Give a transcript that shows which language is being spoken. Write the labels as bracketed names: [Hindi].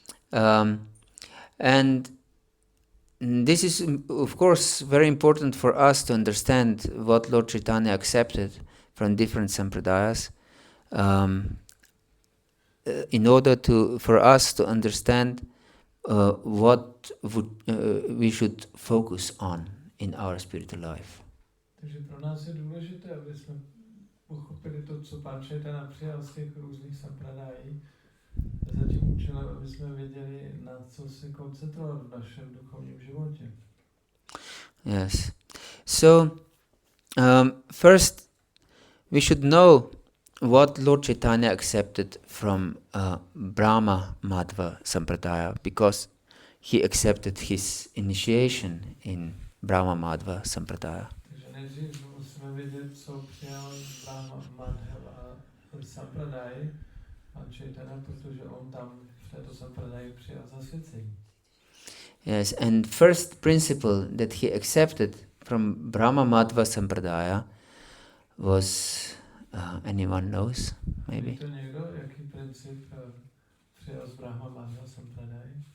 [English] And this is, of course, very important for us to understand what Lord Chaitanya accepted from different sampradayas, in order for us to understand what we should focus on in our spiritual life. [Czech] Takže pro nás je důležité, aby jsme pochopili to, co Pán Chaitanya přijal z těch různých sampradají, za tím účelem, aby jsme věděli, na co se koncentrovat v našem duchovním životě. [English] Yes. So, first, we should know what Lord Chaitanya accepted from Brahma-Madhva sampradaya, because he accepted his initiation in Brahma-Madhva sampradaya. [Czech] Takže nejdřív musíme vědět, co přijal Brahma-Madhva sampradaj, Pán Chaitanya, protože on tam v této sampradaji přijal zasvěcení. [English] Yes, and first principle that he accepted from Brahma-Madhva sampradaya was, anyone knows, maybe? [Czech] Ví to někdo, jaký princip přijal z Brahma-Madhva sampradaj?